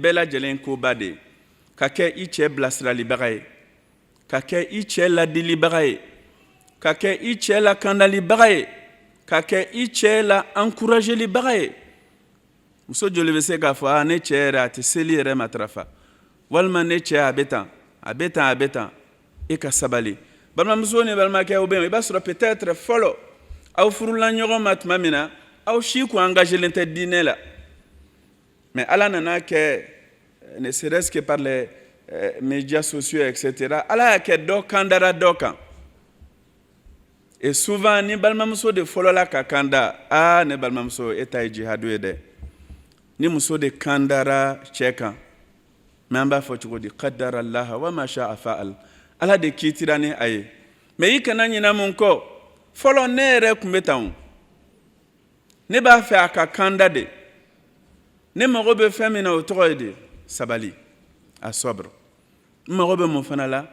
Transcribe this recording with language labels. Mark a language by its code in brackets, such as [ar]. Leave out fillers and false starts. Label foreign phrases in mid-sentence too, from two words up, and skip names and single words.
[bm] bɛɛ lajɛlen koba de ye ka kɛ i cɛ bilasiralibaga ye ka kɛ i cɛ ladilibaga ye ka kɛ i cɛ lakandalibaga ye ka kɛ i cɛ la encouragelibaga ye muso joli bɛ se k'a fɔ ne cɛ yɛrɛ a tɛ seli yɛrɛ matarafa walima ne cɛ a bɛ tan e ka sabali balimamuso ni balimakɛw bɛ yen i b'a sɔrɔ peut-être fɔlɔ aw furula ɲɔgɔn ma tuma min na aw si kun engagelen tɛ diinɛ la mais ala nana kɛ ne [fr] serait-ce que par les médias sociaux etc. [bm] ala y'a kɛ dɔ kan dara dɔ kan Et souvent ni balimamuso de fɔlɔ la ka kanda ne balimamuso e ta ye jihadu ye dɛ ni muso de kandara cɛ kan mais an b'a fɔ cogo di [ar] qaddara Allah wa ma sha'a fa'al [bm] ala de kiitira ni a ye mais i kana ɲina mun kɔ fɔlɔ ne yɛrɛ tun bɛ tan ne b'a fɛ a ka kanda de ne mago bɛ fɛn min na o tɔgɔ ye de sabali a sabr n mago bɛ mun fana la